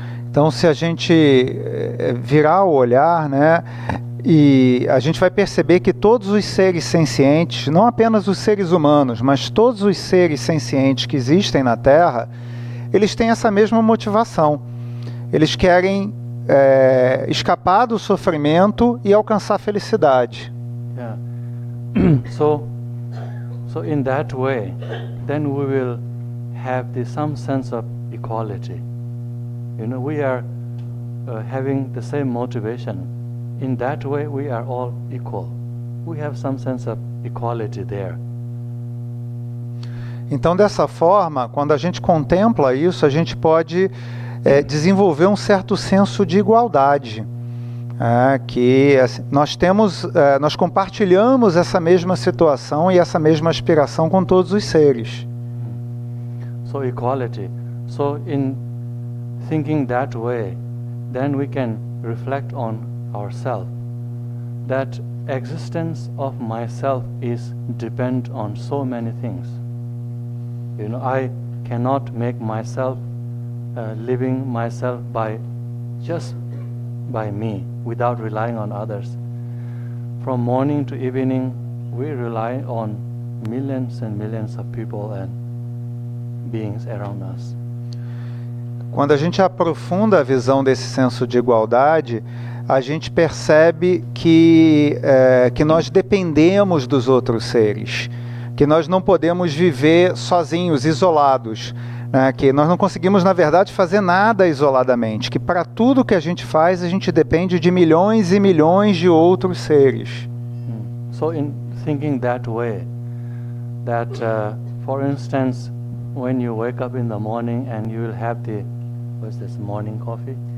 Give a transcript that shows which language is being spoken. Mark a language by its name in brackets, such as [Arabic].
[Portuguese] Então, se a gente virar o olhar, né, e a gente vai perceber que todos os seres sencientes, não apenas os seres humanos, mas todos os seres sencientes que existem na Terra, eles têm essa mesma motivação. Eles querem escapar do sofrimento e alcançar a felicidade. [English] Yeah. So in that way, then we will have some sense of equality. You know, we are having the same motivation. In that way, we are all equal. We have some sense of equality there. [Portuguese] Então, dessa forma, quando a gente contempla isso, a gente pode desenvolver um certo senso de igualdade. Que assim, nós compartilhamos essa mesma situação e essa mesma aspiração com todos os seres. [English] So equality. So in thinking that way, then we can reflect on ourselves. That existence of myself is depend on so many things. You know, I cannot make myself living myself just by me, without relying on others. From morning to evening, we rely on millions and millions of people and beings around us. [Portuguese] Quando a gente aprofunda a visão desse senso de igualdade, a gente percebe que nós dependemos dos outros seres, que nós não podemos viver sozinhos, isolados, né? Que nós não conseguimos, na verdade, fazer nada isoladamente, que para tudo que a gente faz, a gente depende de milhões e milhões de outros seres. [English] So in thinking that way, that for instance, when you wake up in the morning and you will have the, what's this, morning coffee?